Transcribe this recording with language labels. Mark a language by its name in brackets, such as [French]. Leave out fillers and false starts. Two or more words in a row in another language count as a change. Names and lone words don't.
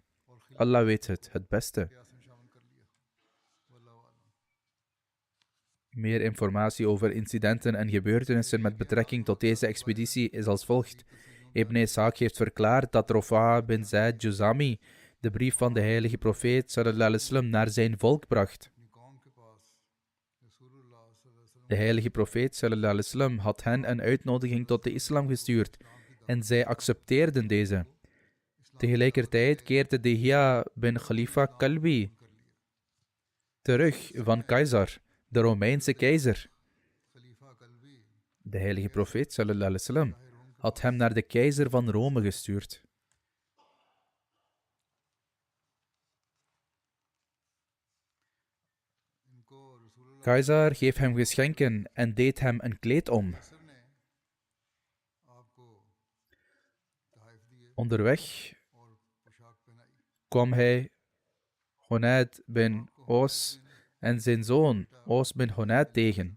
[Dutch] Allah weet het beste. Meer informatie over incidenten en gebeurtenissen met betrekking tot deze expeditie is als volgt. Ibn Ishaq heeft verklaard dat Rofa bin Zaid Juzami de brief van de heilige profeet [Arabic] صلى الله عليه وسلم [Dutch] naar zijn volk bracht. De heilige profeet [Arabic] صلى الله عليه وسلم [Dutch] had hen een uitnodiging tot de islam gestuurd en zij accepteerden deze. Tegelijkertijd keerde Dihya bin Khalifa Kalbi terug van Caesar, de Romeinse keizer. De heilige profeet [Arabic] صلى الله عليه وسلم [Dutch] had hem naar de keizer van Rome gestuurd. Caesar geeft hem geschenken en deed hem een kleed om. Onderweg kwam hij Hunayd bin Aus en zijn zoon Aus bin Hunayd tegen.